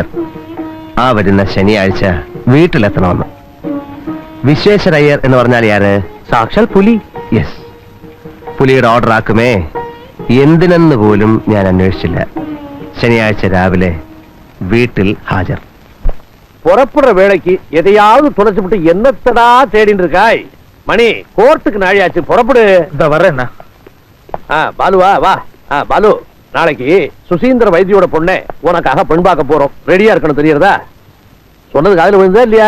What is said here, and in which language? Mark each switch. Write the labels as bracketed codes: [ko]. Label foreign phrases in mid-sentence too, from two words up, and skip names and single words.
[ml] ആ വരുന്ന ശനിയാഴ്ച വീട്ടിലെത്തണമെന്ന്. വിശ്വേശ്വര അയ്യർ എന്ന് പറഞ്ഞാൽ ആര്? സാക്ഷാൽ പുലി. യെസ്, പുലിയുടെ ഓർഡർ ആക്കുമേ. എന്തിനെന്ന് പോലും ഞാൻ അന്വേഷിച്ചില്ല. ശനിയാഴ്ച രാവിലെ വീട്ടിൽ ഹാജർ. [ta] புறப்படுற வேலைக்கு எதையாவது துளைச்சுட்டு என்னத்தடா தேடிட்டு இருக்காய்? மணி, கோர்ட்டுக்கு நாழியாச்சு, புறப்படு. இந்த வர்றேன்னா. பாலுவா, வா. பாலு, நாளைக்கு சுசீந்திர வைத்தியோட பொண்ணை உனக்காக பெண் பார்க்க போறோம். ரெடியா இருக்கணும், தெரியுறதா? சொன்னது காதுல விழுந்தா இல்லையா?